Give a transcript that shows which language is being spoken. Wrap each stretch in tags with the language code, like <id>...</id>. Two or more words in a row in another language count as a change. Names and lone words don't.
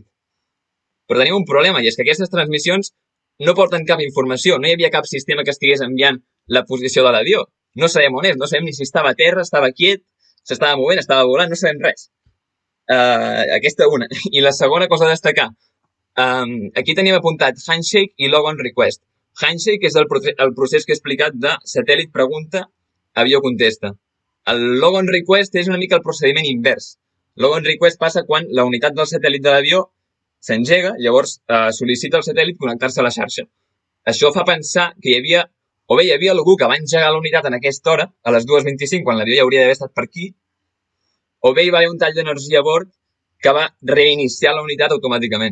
<ca>Però tenim un problema, i és que aquestes transmissions no porten cap informació, no hi havia cap sistema que estigués enviant la posició de l'avió. No sabem on és, no sabem ni si estava a terra, estava quiet, s'estava movent, estava volant, no sabem res. Aquesta una. I la segona cosa a destacar, aquí tenim apuntat handshake i</ca> <en>log on request.</en> <ca>Handshake és el procés que he explicat de satèl·lit pregunta, avió contesta. El</ca> <en>log on request</en> <ca>és una mica el procediment invers.</ca> <en>Log on request</en> <ca>passa quan la unitat del satèl·lit de l'avió s'engega, llavors sol·licita al satèl·lit connectar-se a la xarxa. Això fa pensar que hi havia algú que va engegar la unitat en aquesta hora, a les 2:25, quan l'avió ja hauria d'haver estat per aquí, o bé hi va haver un tall d'energia a bord que va reiniciar la unitat automàticament.</ca>